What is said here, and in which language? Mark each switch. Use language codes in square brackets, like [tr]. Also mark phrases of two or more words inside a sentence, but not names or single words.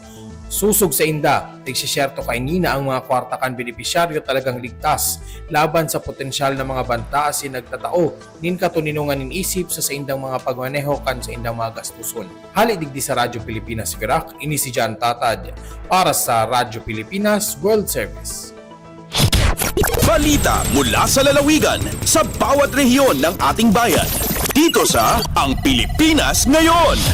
[bik] Susog sa inda, nagsisyerto kay nina ang mga kwarta kan benepisyaryo talagang ligtas laban sa potensyal na mga banta asin nagtatao nin katuninungan nin isip sa indang mga pagmaneho kan sa indang mga gastuson. Hali digdi sa Radyo Pilipinas Virac, ini si Jan Tatad para sa Radyo Pilipinas World Service. [tl] Balita mula sa lalawigan sa bawat rehiyon ng ating bayan. Dito sa Ang Pilipinas Ngayon.